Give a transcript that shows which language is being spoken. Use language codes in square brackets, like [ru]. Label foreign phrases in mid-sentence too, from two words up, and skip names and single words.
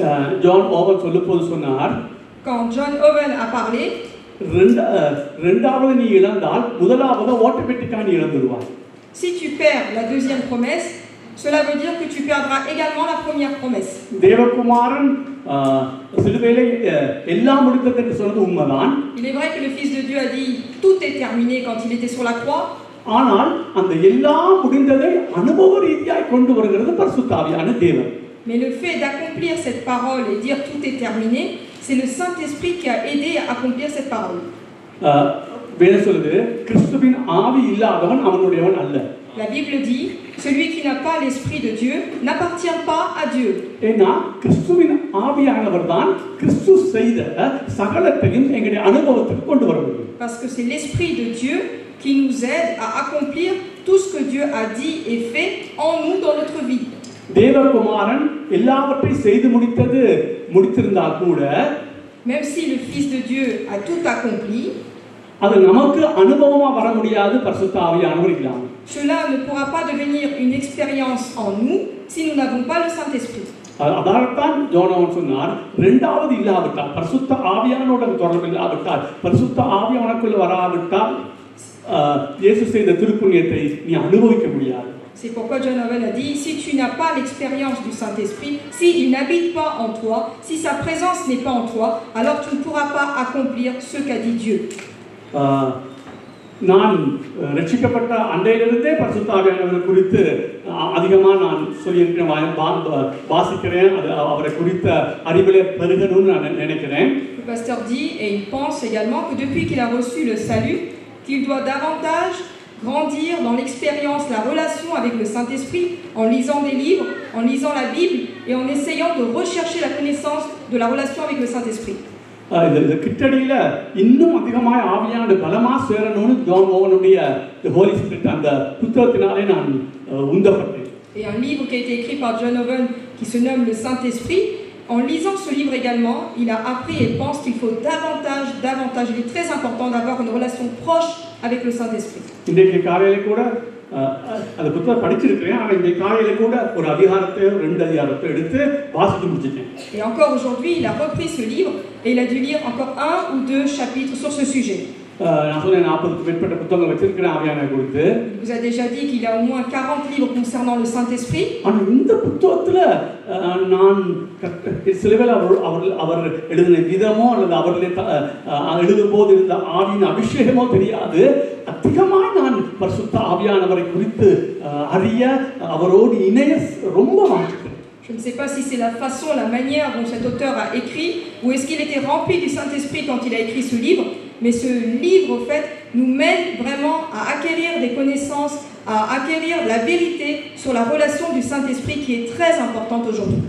[fr] Quand John Owen a parlé, si tu perds la 2e promesse, cela veut dire que tu perdras également la première promesse. Il est vrai que le Fils de Dieu a dit tout est terminé quand il était sur la croix. [ta] ஆனால் அந்த எல்லாம் முடிந்ததை அனுபவ ரீதியாய் கொண்டு வருகிறது பரிசுத்த ஆவியான தேவன். [fr] Mais le fait d'accomplir cette parole et dire tout est terminé, c'est le Saint-Esprit qui a aidé à accomplir cette parole. [ta] வேதம் சொல்லுது கிறிஸ்துவின் ஆவி இல்லாதவன் அவனுடையவன் அல்ல. [fr] La Bible dit, celui qui n'a pas l'Esprit de Dieu n'appartient pas à Dieu. [ta] ஏன்னா கிறிஸ்துவின் ஆவியானவர் தான் கிறிஸ்து செய்த சகலத்தையும் எங்களுடைய அனுபவத்துக்கு கொண்டு வர முடியும். [fr] Parce que c'est l'Esprit de Dieu qui nous aide à accomplir tout ce que Dieu a dit et fait en nous dans notre vie. [ta] தேவகுமாரன் எல்லாவற்றையும் செய்து முடித்திருந்தால் கூட, [fr] même si le Fils de Dieu a tout accompli, [ta] அது நமக்கு அனுபவமா வர முடியாது பரிசுத்த ஆவியானவர் இல்லாம. [fr] Cela ne pourra pas devenir une expérience en nous si nous n'avons pas le Saint-Esprit. [ta] அதால்தான் யோவான் சொன்னார், இரண்டாவது இல்லாவிட்டால் பரிசுத்த ஆவியானவருடன் தொடர்பு இல்லாவிட்டால், பரிசுத்த ஆவி உனக்குள்ள வராவிட்டால் இயேசு செய்த திருப்புண்ணியத்தை நீ அனுபவிக்க முடியாது. [fr] C'est pourquoi John Owen a dit, si tu n'as pas l'expérience du Saint-Esprit, s'il n'habite pas en toi, si sa présence n'est pas en toi, alors tu ne pourras pas accomplir ce qu'a dit Dieu. [ta] நான் ரட்சிக்கப்பட்ட அண்டையிலிருந்தே பரிசுத்த ஆவியானவர் குறித்து அதிகமாக நான் சொல்லியிருக்கிறேன், வாசிக்கிறேன், அது அவரை குறித்த அறிவிலே பெருகணும்னு நான் நினைக்கிறேன். [fr] Le pasteur dit, et il pense également que depuis qu'il a reçu le salut, qu'il doit davantage grandir dans l'expérience, la relation avec le Saint-Esprit, en lisant des livres, en lisant la Bible et en essayant de rechercher la connaissance de la relation avec le Saint-Esprit. [ta] இந்த கிட்டடியில இன்னும் அதிகமாக ஆவியான பலமா சேரணும்னு ஜான் ஓவனுடைய [en] Holy Spirit [ta] அந்த புத்தகத்தினாலே நான் உந்தப்பட்டேன். [fr] Et un livre qui a été écrit par John Owen qui se nomme le Saint-Esprit, en lisant ce livre également, il a appris et pense qu'il faut davantage, il est très important d'avoir une relation proche avec le Saint-Esprit. [ta] இன்றைக்கு காலையில கூட அந்த புத்தகம் படிச்சிருக்கிறேன், ஆனால் இந்த காலையில கூட ஒரு அதிகாரத்தை 2 அதிகாரத்தை எடுத்து வாசித்து முடிச்சிட்டேன். [fr] Et encore aujourd'hui, il a repris ce livre et il a dû lire encore 1 ou 2 chapitres sur ce sujet. [ta] நான் சொன்னேன் 40க்கு மேற்பட்ட புத்தகங்கள் வச்சிருக்கிறேன் ஆவியானவரை குறித்து. [fr] Il vous a déjà dit qu'il a au moins 40 livres concernant le Saint-Esprit. [ta] ஆனால் இந்த புத்தகத்துல நான் சிலவேளை அவர் எழுதின விதமோ அல்லது அவர்களே எழுதும் போது இருந்த ஆவியின் அபிஷேகமோ தெரியாது, அதிகமாக நான் பரிசுத்த ஆவியானவரை குறித்து அறிய அவரோடு இணைய ரொம்ப வாஞ்சிக்கிறேன். [fr] Je ne sais pas si c'est la façon, la manière dont cet auteur a écrit, ou est-ce qu'il était rempli du Saint-Esprit quand il a écrit ce livre, mais ce livre, au fait, nous mène vraiment à acquérir des connaissances, à acquérir la vérité sur la relation du Saint-Esprit qui est très importante aujourd'hui.